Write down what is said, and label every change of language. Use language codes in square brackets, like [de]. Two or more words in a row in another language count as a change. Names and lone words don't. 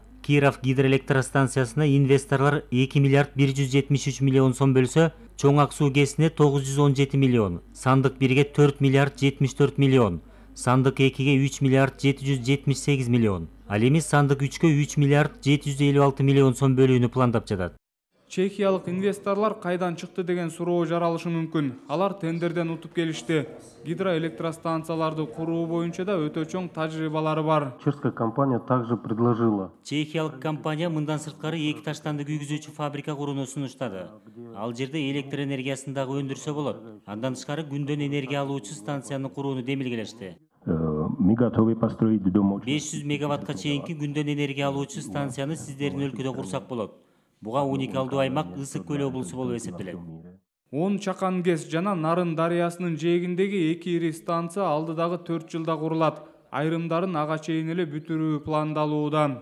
[ky] Киров гидроэлектростанциясына инвесторлор 2 миллиард 173 миллион сом бөлсө, Чоң Ак суу ГЭСине 917 миллион, Сандык 1ге 4 миллиард 74 миллион, Сандык 2ге 3 миллиард 778 миллион. Ал эми Сандык 3кө 3 миллиард 756 миллион сом бөлүүнү пландап жатат. Чехиялык инвесторлор кайдан чыкты деген суроо жаралышы мүмкүн. Алар тендерден утуп келишти. Гидроэлектростанцияларды куруу боюнча да өтө чоң тажрыйбалары бар. [ru] Чешская компания также предложила. [ky] Чехиялык компания мындан сырткары 2 таштанды күйгүзүүчү фабрика курууну сунуштады. Ал жерде электр энергиясын дагы өндүрсө болот. Андан тышкары күндөн энергия алуучу станцияны курууну демилгелешти. [ru] Мы готовы построить дом. [ky] 500 мегаваттка чейинки күндөн энергия алуучу станцияны сиздердин өлкөдө курсак болот. Буга уникалдуу аймак Ысык көл облусу болуп эсептелет. 10 чакан ГЭС жана Нарын дарыясынын жээгиндеги 2 ири станция алдыдагы 4 жылда курулат. Айрымдарын ага чейин эле бүтүрүү пландалууда.